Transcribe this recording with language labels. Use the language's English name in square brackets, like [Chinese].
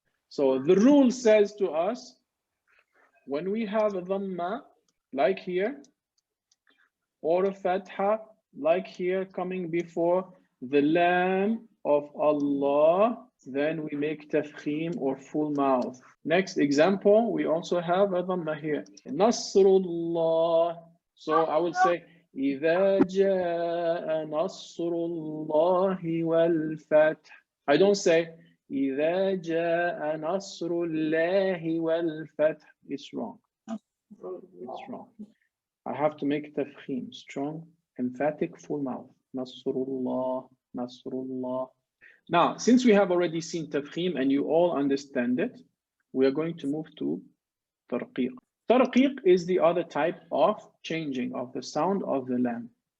[English] So the rule says to us, when we have a dhamma, like here, or a fatha, like here, coming before the lam of Allah, then we make tafkheem or full mouth. Next example, we also have a dhamma here. Nasrullah. [Arabic] So I will say, إِذَا جَاءَ نَصْرُ اللَّهِ وَالْفَتْحِ. I don't say, إِذَا جَاءَ نَصْرُ اللَّهِ وَالْفَتْحِ. [English] It's wrong. It's wrong. I have to make tafkheem, strong, emphatic, full mouth. Nasrullah, Nasrullah. Now, since we have already seen Tafkheem and you all understand it, we are going to move to Tarqeeq. Tarqeeq is the other type of changing of the sound of the lam.